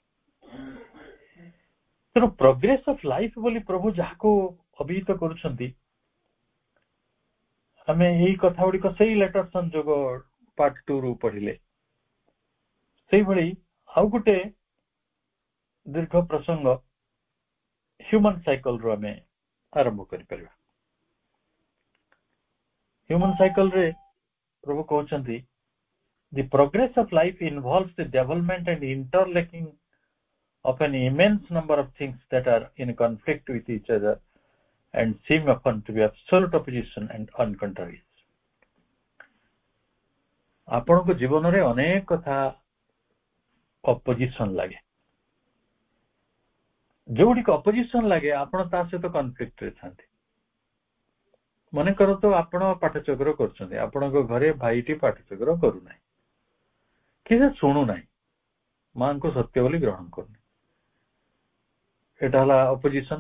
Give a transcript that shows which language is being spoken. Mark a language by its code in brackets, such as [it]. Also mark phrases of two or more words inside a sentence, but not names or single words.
[or] ତେଣୁ [en] progress of life [or] ବୋଲି ପ୍ରଭୁ ଯାହାକୁ ଅଭିହିତ କରୁଛନ୍ତି, ଆମେ ଏଇ କଥା ଗୁଡିକ ସେଇ ଲେଟର ସଂଯୋଗ ପାର୍ଟ 2 ରୁ ପଢିଲେ। ସେଇଭଳି ଆଉ ଗୋଟେ ଦୀର୍ଘ ପ୍ରସଙ୍ଗ ହ୍ୟୁମାନ ସାଇକେଲ ରୁ ଆମେ ଆରମ୍ଭ କରିପାରିବା। ହ୍ୟୁମାନ ସାଇକେଲ ରେ ପ୍ରଭୁ କହୁଛନ୍ତି, [en] the progress of life involves the development and interlinking of an immense number of things that are in conflict with each other and seem often to be absolute opposition and uncontrarious. [or] ଆପଣଙ୍କ ଜୀବନରେ ଅନେକ କଥା ଅପୋଜିସନ ଲାଗେ। ଯୋଉଠିକି ଅପୋଜିସନ ଲାଗେ ଆପଣ ତା ସହିତ କନଫ୍ଲିକ୍ଟରେ ଥାନ୍ତି। ମନେକର ତ ଆପଣ ପାଠଚକ୍ର କରୁଛନ୍ତି, ଆପଣଙ୍କ ଘରେ ଭାଇଟି ପାଠଚକ୍ର କରୁନାହିଁ, କି ସେ ଶୁଣୁନାହିଁ, ମାଙ୍କୁ ସତ୍ୟ ବୋଲି ଗ୍ରହଣ କରୁନି, ଏଟା ହେଲା ଅପୋଜିସନ।